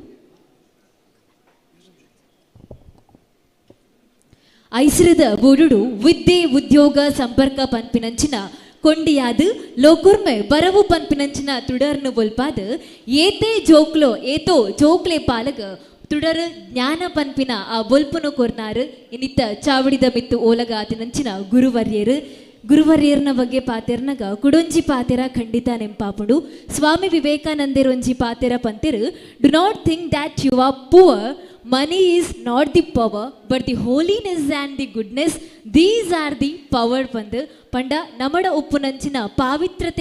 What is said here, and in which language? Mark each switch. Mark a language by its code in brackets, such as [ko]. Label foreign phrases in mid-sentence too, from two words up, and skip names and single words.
[tcy] ಐಸಿರದ ಬೂಡುಡು ವಿದ್ಯೆ ಉದ್ಯೋಗ ಸಂಪರ್ಕ ಪನ್ಪಿನಂಚಿನ ಕೊಂಡಿಯಾದು ಲೋಕುರ್ಮೆ ಬರವು ಪನ್ಪಿನಂಚಿನ ತುಡರ್ನು ಬೊಲ್ಪಾದ ಏತೇ ಜೋಕ್ಲೋ ಏತೋ ಜೋಕ್ಲೆ ಪಾಲಗ ತುಡರ್ ಜ್ಞಾನ ಪನ್ಪಿನ ಆ ಬೊಲ್ಪುನು ಕೊರ್ನಾರು ಇನ್ನಿತ್ತ ಚಾವಡಿದ ಮಿತ್ತು ಓಲಗ ಆತಿನಂಚಿನ ಗುರುವರ್ಯರ್ನ ಬಗ್ಗೆ ಪಾತೆರ್ನಗ ಕುಡೊಂಜಿ ಪಾತೆರ ಖಂಡಿತ ನೆಂಪಾಪುಂಡು. ಸ್ವಾಮಿ ವಿವೇಕಾನಂದರೊಂಜಿ ಪಾತೆರ ಪಂತೆರು [en] do not think that you are poor, money is not the power but the holiness and the goodness, these are the power [tcy] ಪಂದು ಪಂಡ ನಮಡ ಉಪ್ಪುನಂಚಿನ ಪಾವಿತ್ರತೆ